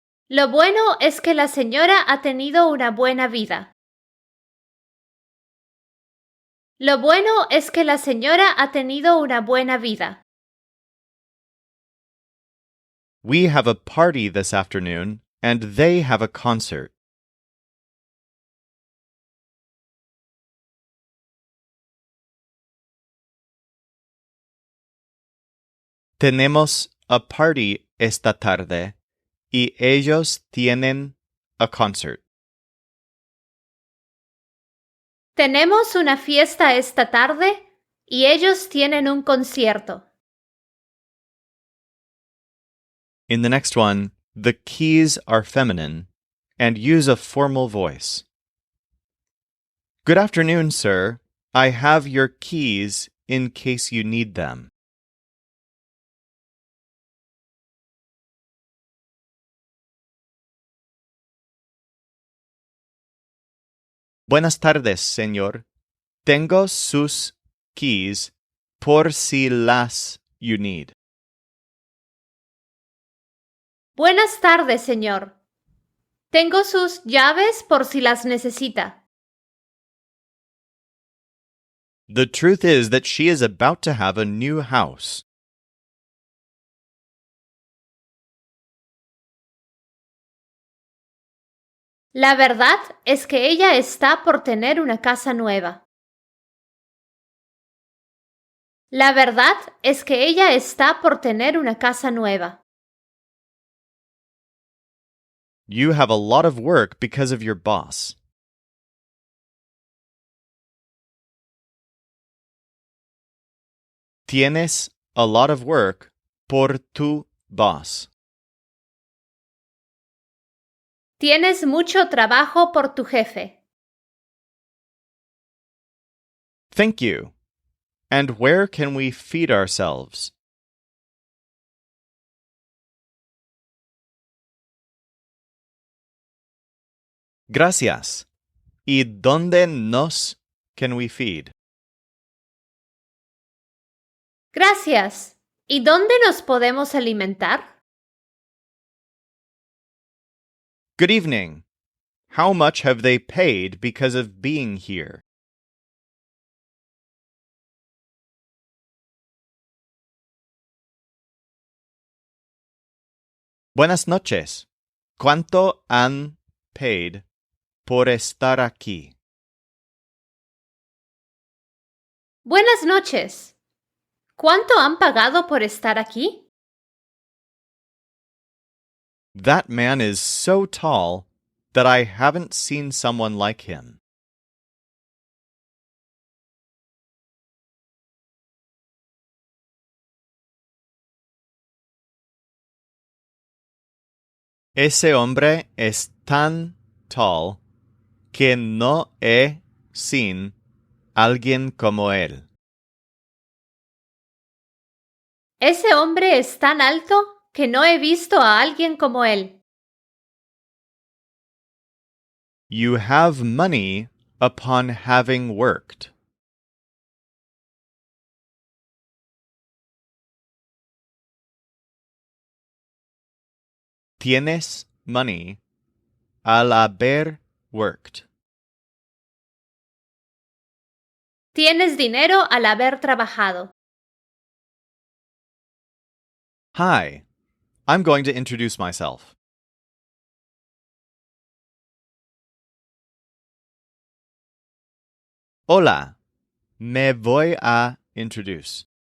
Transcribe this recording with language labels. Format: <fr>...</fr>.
<es>Lo bueno es que la señora ha tenido una buena vida. Lo bueno es que la señora ha tenido una buena vida.</es> <en>We have a party this afternoon, and they have a concert.</en> <es>Tenemos</es> <en>a party</en> <es>esta tarde, y ellos tienen</es> <en>a concert.</en> <es>Tenemos una fiesta esta tarde y ellos tienen un concierto.</es> <en>In the next one, the keys are feminine and use a formal voice. Good afternoon, sir. I have your keys in case you need them.</en> <es>Buenas tardes, señor. Tengo sus</es> <en>keys</en> <es>por si las</es> <en>you need.</en> <es>Buenas tardes, señor. Tengo sus llaves por si las necesita.</es> <en>The truth is that she is about to have a new house.</en> <es>La verdad es que ella está por tener una casa nueva. La verdad es que ella está por tener una casa nueva.</es> <en>You have a lot of work because of your boss.</en> <es>Tienes</es> <en>a lot of work</en> <es>por tu</es> <en>boss.</en> <es>Tienes mucho trabajo por tu jefe.</es> <en>Thank you. And where can we feed ourselves?</en> <es>Gracias. ¿Y dónde nos</es> <en>can we feed?</en> <es>Gracias. ¿Y dónde nos podemos alimentar?</es> <en>Good evening. How much have they paid because of being here?</en> <es>Buenas noches. ¿Cuánto han</es> <en>paid</en> <es>por estar aquí? Buenas noches. ¿Cuánto han pagado por estar aquí?</es> <en>That man is so tall that I haven't seen someone like him.</en> <es>Ese hombre es tan</es> <en>tall</en> <es>que no he</es> <en>seen</en> <es>alguien como él. Ese hombre es tan alto que no he visto a alguien como él.</es> <en>You have money upon having worked.</en> <es>Tienes</es> <en>money</en> <es>al haber</es> <en>worked.</en> <es>Tienes dinero al haber trabajado.</es> <en>Hi, I'm going to introduce myself.</en> <es>Hola, me voy a</es> <en>introduce.</en>